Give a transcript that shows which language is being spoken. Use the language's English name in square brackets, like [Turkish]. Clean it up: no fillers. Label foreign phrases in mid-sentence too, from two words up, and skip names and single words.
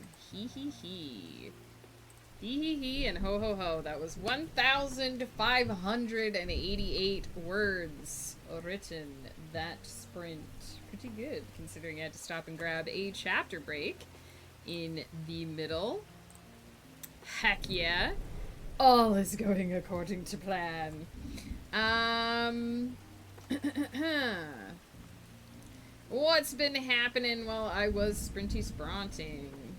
[English] Hee hee hee. Hee hee hee and ho ho ho. That was 1,588 words written that sprint. Pretty good, considering I had to stop and grab a chapter break in the middle. Heck yeah. All is going according to plan. What's been happening while I was sprinty spronting?